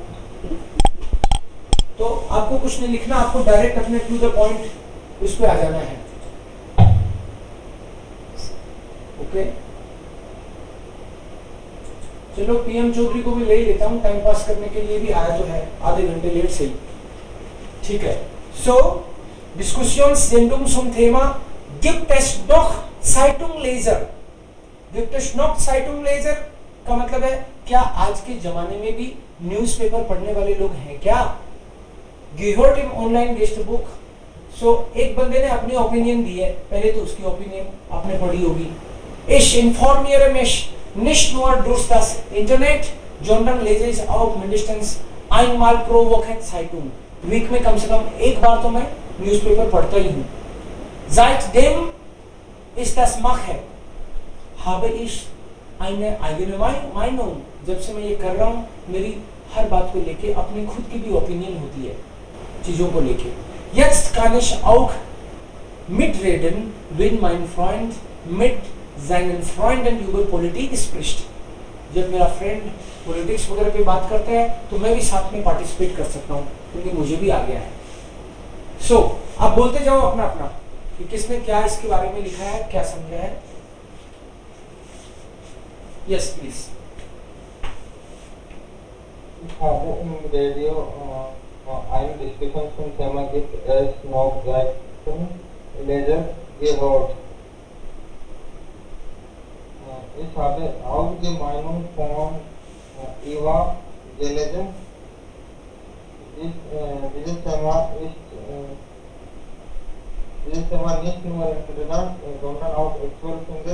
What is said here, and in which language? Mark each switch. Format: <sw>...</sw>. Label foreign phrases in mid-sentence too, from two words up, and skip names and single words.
<hi>तो आपको कुछ नहीं लिखना, आपको डायरेक्ट अपने</hi> <en>to the point</en> <hi>उस पे आ जाना है। ओके, चलो पीएम चौधरी को भी ले ही लेता हूँ,</hi> <en>time pass</en> <hi>करने के लिए भी आया तो है, आधे घंटे लेट से ही, ठीक है।</hi> <de>सो Diskussionssendung zum Thema gibt es noch Zeitungleser। gibt es noch Zeitungleser</de> <hi>का मतलब है क्या आज के जमाने में भी न्यूज़पेपर पढ़ने वाले लोग हैं क्या?</hi> <de>gehört im online Gästebuch।</de> <hi>सो एक बंदे ने अपनी ओपिनियन दी है, पहले तो उसकी ओपिनियन आपने पढ़ी होगी।</hi> <de>Ich informiere mich nicht nur durch das Internet, sondern lese ich auch mindestens einmal pro Woche Zeitung।</de> <hi>वीक में कम से कम एक बार तो मैं न्यूज़पेपर पढ़ता ही हूँ।</hi> <de>Seitdem ich das mache, habe ich eine eigene Meinung।</de> <hi>जब से मैं ये कर रहा हूँ, मेरी हर बात को लेके अपनी खुद की भी ओपिनियन होती है चीजों को लेके।</hi> <de>Jetzt kann ich auch mitreden, wenn mein Freund mit seinen Freunden über Politik spricht।</de> <hi>जब मेरा फ्रेंड पॉलिटिक्स वगैरह पे बात करते हैं तो मैं भी साथ में पार्टिसिपेट कर सकता हूँ, क्योंकि मुझे भी आ गया है। सो आप बोलते जाओ अपना अपना कि किसने क्या इसके बारे में लिखा है, क्या समझा है।</hi> <en>yes please.</en> <de>रेडियो eine Diskussion zum Thema gibt es noch Zeitungleser gehört। Ich habe auch die Meinung von Eva gelesen। Dieses Thema nicht nur interessant, sondern auch aktuell finde।</de>